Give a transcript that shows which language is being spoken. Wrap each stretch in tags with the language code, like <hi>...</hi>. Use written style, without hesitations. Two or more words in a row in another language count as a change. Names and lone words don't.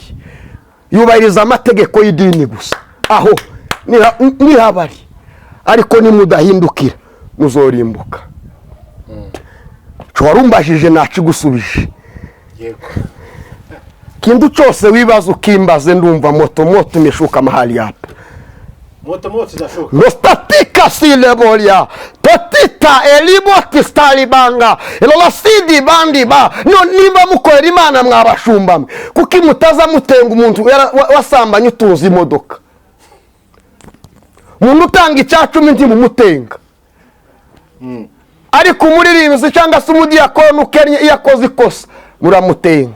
<rw>Yubahiriza amategeko y'idini gusa. Aho nihabari, ariko nimudahindukira muzorimbuka. Warumbajije nakigusubije. Yego. Kindu cyose wibaza ukimbaze, ndumva</rw> <sw>moto imeshuka mahali hapa.</sw> <rw>Moto zidashuka. Nostatika silebolia totita eliboti stalibanga elolasidi bandiba. No nimba mukorera Imana mwabashumba, kuki mutaza mutenga umuntu wasambanye utuzi imodoka. umuntu utanga icya cumi ntimumutenga, ariko umuririmbyi cyangwa se umudiyakoni ukennye iyo akoze ikosa muramutenga.</rw>